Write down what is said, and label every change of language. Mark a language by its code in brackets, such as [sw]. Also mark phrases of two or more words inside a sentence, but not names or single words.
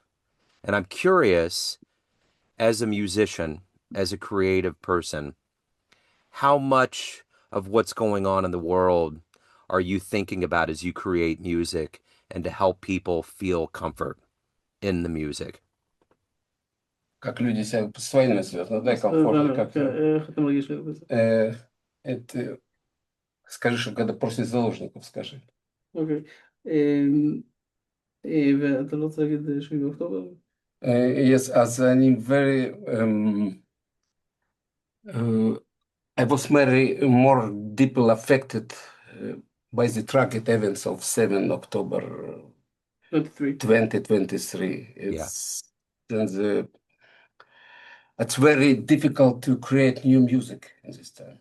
[en] And I'm curious, as a musician, as a creative person, how much of what's going on in the world are you thinking about as you create music and to help people feel comfort in the music? [ru] Как люди себя с войной связаны, дай комфорт. Как [he] איך אתה מרגיש לגבי זה? [ru] это, скажи, что когда после заложников, скажи. [he] אוקיי. ואתה לא רוצה להגיד 7 באוקטובר? [en] Yes, as I'm very, I was very more deeply affected by the tragic events of 7 October 2023. It's very difficult to create new music in this time.